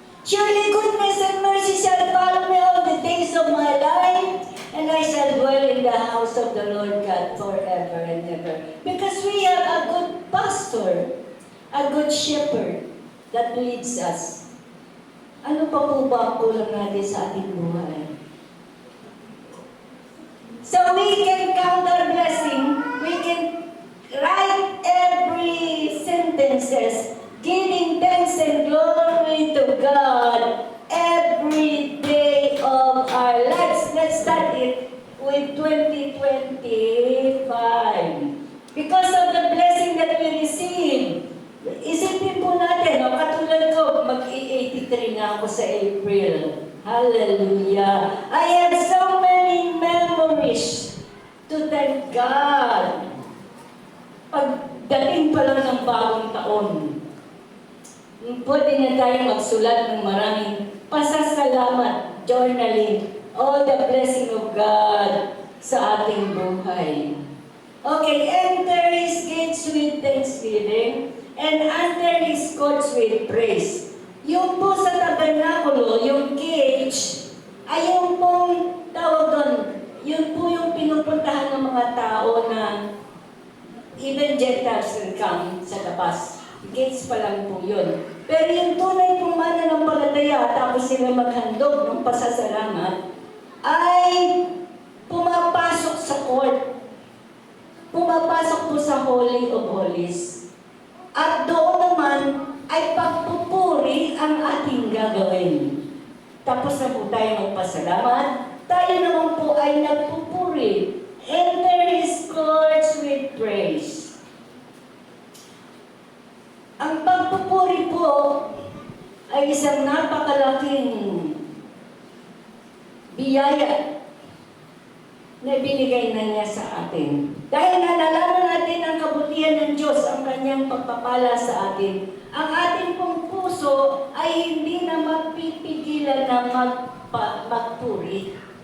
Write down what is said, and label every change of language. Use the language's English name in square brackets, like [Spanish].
[English] Surely goodness and mercy shall follow me all the days of my life, and I shall dwell in the house of the Lord God forever and ever. Because we have a good pastor, a good shepherd that leads us. [Filipino] Ano pa po ba ang kulang natin sa ating buhay? [English] So we can count our blessing, we can write every sentences, giving thanks and glory to God every day of our lives. Let's start it with 2025. Because of the blessing that we receive, [Filipino] isipin po natin, katulad ko, mag-83 na ako sa April. [English] Hallelujah! I have so many memories to thank God. [Filipino] Pagdating pa lang ng bagong taon, pwede na tayo magsulat ng maraming pasasalamat, journaling, [English] all the blessing of God [Filipino] sa ating buhay. [English] Okay, enter His gates with thanksgiving and enter His courts with praise. [Filipino] Yung po sa tabernakulo, yung gate, ay yung pong tawag doon, yun po yung pinupuntahan ng mga tao na [English] even Gentiles can come [Filipino] sa labas. Gates pa lang po yun. Pero yung tunay pong mananampalataya, tapos sila maghandog ng pasasalamat, ay pumapasok sa court. Pumapasok po sa Holy of Holies. At doon naman ay pagpupuri ang ating gagawin. Tapos na po tayo magpasalamat, tayo naman po ay nagpupuri. [English] Enter His courts with praise. [Filipino] Ang pagpupuri po ay isang napakalaking biyaya na binigay na niya sa atin. Dahil nalalaman natin ang kabutihan ng Diyos, ang kanyang pagpapala sa atin, ang ating pong puso ay hindi na magpipigilan na magpuri.